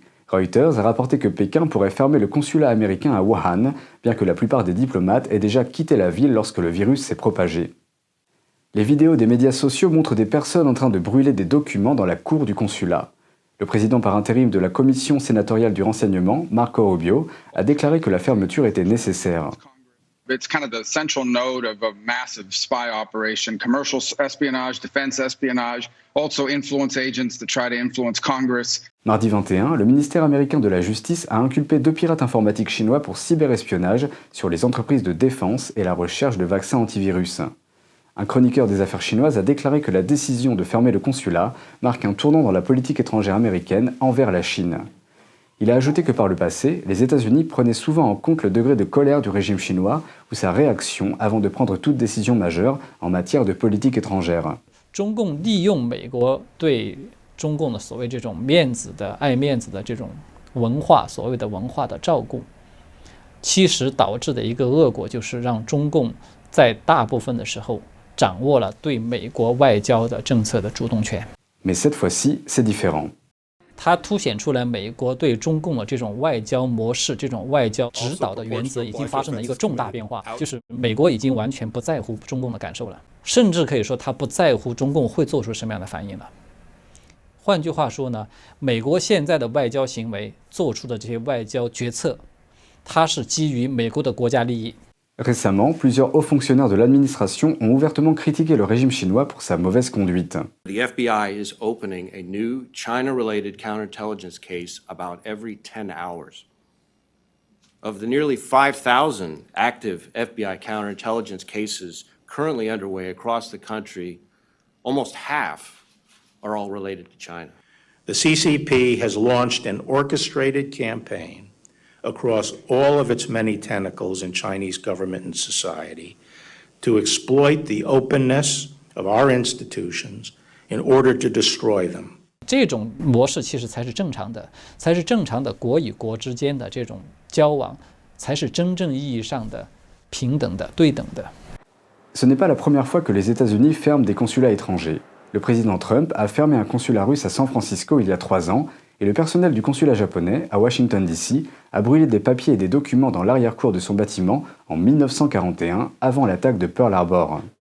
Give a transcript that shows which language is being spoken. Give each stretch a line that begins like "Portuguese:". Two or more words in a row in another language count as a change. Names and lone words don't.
French: Reuters a rapporté que Pékin pourrait fermer le consulat américain à Wuhan, bien que la plupart des diplomates aient déjà quitté la ville lorsque le virus s'est propagé. Les vidéos des médias sociaux montrent des personnes en train de brûler des documents dans la cour du consulat. Le président par intérim de la commission sénatoriale du renseignement, Marco Rubio, a déclaré que la fermeture était nécessaire.
English: It's kind of the central node of a massive spy operation, commercial espionage, defense espionage, also influence agents to try to influence Congress.
French: Mardi 21, le ministère américain de la Justice a inculpé 2 pirates informatiques chinois pour cyberespionnage sur les entreprises de défense et la recherche de vaccins antivirus. Un chroniqueur des affaires chinoises a déclaré que la décision de fermer le consulat marque un tournant dans la politique étrangère américaine envers la Chine. Il a ajouté que par le passé, les États-Unis prenaient souvent en compte le degré de colère du régime chinois ou sa réaction avant de prendre toute décision majeure en matière de politique étrangère.
Chinese: 中共利用美国对中共的所谓这种面子的爱面子的这种文化，所谓的文化的照顾，其实导致的一个恶果就是让中共在大部分的时候掌握了对美国外交的政策的主动权。
French: Mais cette fois-ci, c'est différent.
Chinese: 它凸显出来美国对中共的这种外交模式、这种外交指导的原则已经发生了一个重大变化，就是美国已经完全不在乎中共的感受了，甚至可以说它不在乎中共会做出什么样的反应了。换句话说呢，美国现在的外交行为做出的这些外交决策，它是基于美国的国家利益。
French: Récemment, plusieurs hauts fonctionnaires de l'administration ont ouvertement critiqué le régime chinois pour sa mauvaise conduite.
English: The FBI is opening a new China-related counterintelligence case about every 10 hours. Of the nearly 5,000 active FBI counterintelligence cases currently underway across the country, almost half are all related to China. The CCP has launched an orchestrated campaign across all of its many tentacles in Chinese government and society to exploit the openness of our institutions in order to destroy them.
Chinese: 这种模式其实才是正常的，才是正常的国与国之间的这种交往，才是真正意义上的平等的、对等的。
French: Ce n'est pas la première fois que les États-Unis ferment des consulats étrangers. Le président Trump a fermé un consulat russe à San Francisco il y a 3 ans, et le personnel du consulat japonais, à Washington DC, a brûlé des papiers et des documents dans l'arrière-cour de son bâtiment en 1941, avant l'attaque de Pearl Harbor.